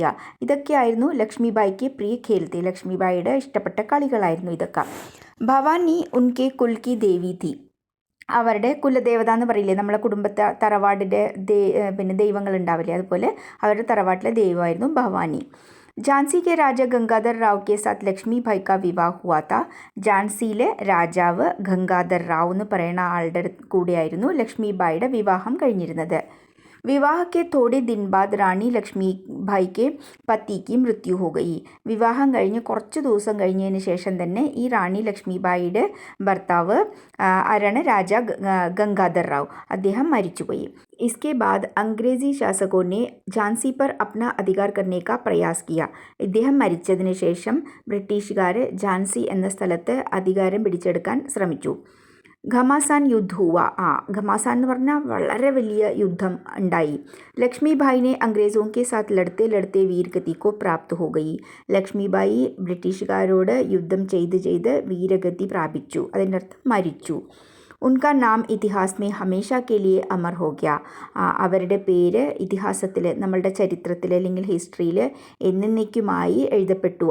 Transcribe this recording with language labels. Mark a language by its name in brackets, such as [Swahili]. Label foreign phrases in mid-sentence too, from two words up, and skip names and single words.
[Malayalam] ഇതൊക്കെയായിരുന്നു ലക്ഷ്മിബായിക്ക് [Hindi] प्रिय खेल थी, [Malayalam] ലക്ഷ്മിബായിയുടെ ഇഷ്ടപ്പെട്ട കളികളായിരുന്നു ഇതൊക്കെ. [Hindi] भवानी उनके कुल की देवी थी, [Malayalam] അവരുടെ കുലദേവത എന്ന് പറയില്ലേ, നമ്മളെ കുടുംബത്തെ തറവാടിൻ്റെ പിന്നെ ദൈവങ്ങൾ ഉണ്ടാവില്ലേ, അതുപോലെ അവരുടെ തറവാട്ടിലെ ദൈവമായിരുന്നു ഭവാനി. [Hindi] झांसी के राजा गंगाधर राव के साथ लक्ष्मीबाई का विवाह हुआ था. [Malayalam] ഝാൻസിയിലെ രാജാവ് ഗംഗാധർ റാവു എന്ന് പറയുന്ന ആളുടെ കൂടെയായിരുന്നു ലക്ഷ്മിബായിയുടെ വിവാഹം കഴിഞ്ഞിരുന്നത്. [Hindi] विवाह के थोड़े दिन बाद रानी लक्ष्मीबाई के पति की मृत्यु हो गई, [Malayalam] വിവാഹം കഴിഞ്ഞ് കുറച്ച് ദിവസം കഴിഞ്ഞതിന് ശേഷം തന്നെ ഈ റാണി ലക്ഷ്മിബായിയുടെ ഭർത്താവ് ആരാണ്, രാജ ഗംഗാധർ റാവു, അദ്ദേഹം മരിച്ചുപോയി. [Hindi] इसके बाद अंग्रेजी शासकों ने झांसी पर अपना अधिकार करने का प्रयास किया. [Malayalam] ഇദ്ദേഹം മരിച്ചതിന് ശേഷം ബ്രിട്ടീഷുകാർ ഝാൻസി എന്ന സ്ഥലത്ത് അധികാരം പിടിച്ചെടുക്കാൻ ശ്രമിച്ചു. [Hindi] घमासान युद्ध हुआ, [Malayalam] ഘമാസാൻ എന്ന് പറഞ്ഞാൽ വളരെ വലിയ യുദ്ധം ഉണ്ടായി. [Hindi] लक्ष्मीबाई ने अंग्रेज़ों के साथ लड़ते लड़ते वीरगति को प्राप्त हो गई. [Malayalam] ലക്ഷ്മിബായി ബ്രിട്ടീഷുകാരോട് യുദ്ധം ചെയ്ത് വീരഗതി പ്രാപിച്ചു, അതിൻ്റെ അർത്ഥം മരിച്ചു. [Hindi] उनका नाम इतिहास में हमेशा के लिए अमर हो गया. [Malayalam] അവരുടെ പേര് ഇതിഹാസത്തിൽ, നമ്മളുടെ ചരിത്രത്തിൽ അല്ലെങ്കിൽ ഹിസ്റ്ററിയിൽ എന്നേക്കുമായി എഴുതപ്പെട്ടു.